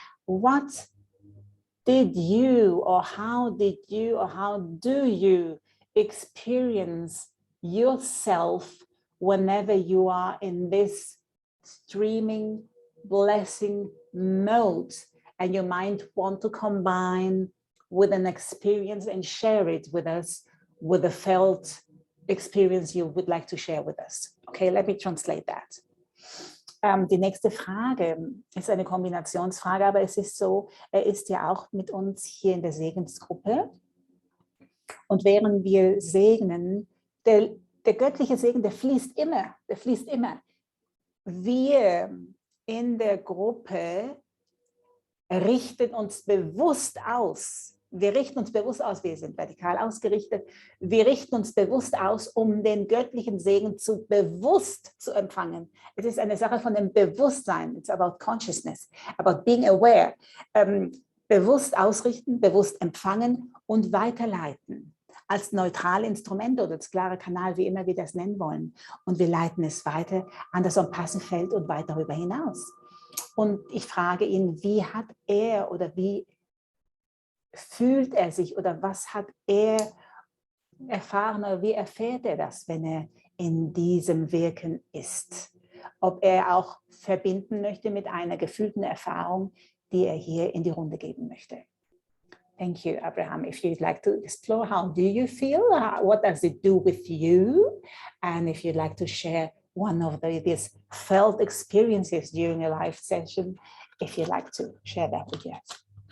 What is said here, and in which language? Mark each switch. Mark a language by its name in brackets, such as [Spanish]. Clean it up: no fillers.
[English] What did you, or how did you, or how do you experience yourself whenever you are in this streaming blessing mode and your mind want to combine with an experience and share it with us, with a felt experience you would like to share with us? Okay, let me translate that. [German] Die nächste Frage ist eine Kombinationsfrage, aber es ist so, er ist ja auch mit uns hier in der Segensgruppe. Und während wir segnen, der göttliche Segen, der fließt immer. Wir in der Gruppe richten uns bewusst aus. Wir richten uns bewusst aus, wir sind vertikal ausgerichtet. Wir richten uns bewusst aus, um den göttlichen Segen bewusst zu empfangen. Es ist eine Sache von dem Bewusstsein. [English] It's about consciousness, about being aware. [German] Bewusst ausrichten, bewusst empfangen und weiterleiten. Als neutrale Instrumente oder als klare Kanal, wie immer wir das nennen wollen. Und wir leiten es weiter an das ONPASSIVE-Feld und weit darüber hinaus. Und ich frage ihn, wie hat er oder wie fühlt er sich oder was hat er erfahren oder wie erfährt er das, wenn er in diesem Wirken ist? Ob er auch verbinden möchte mit einer gefühlten Erfahrung, die er hier in die Runde geben möchte. [English] Thank you, Abraham. If you'd like to explore, how do you feel? What does it do with you? And if you'd like to share one of these felt experiences during a live session, if you'd like to share that with us.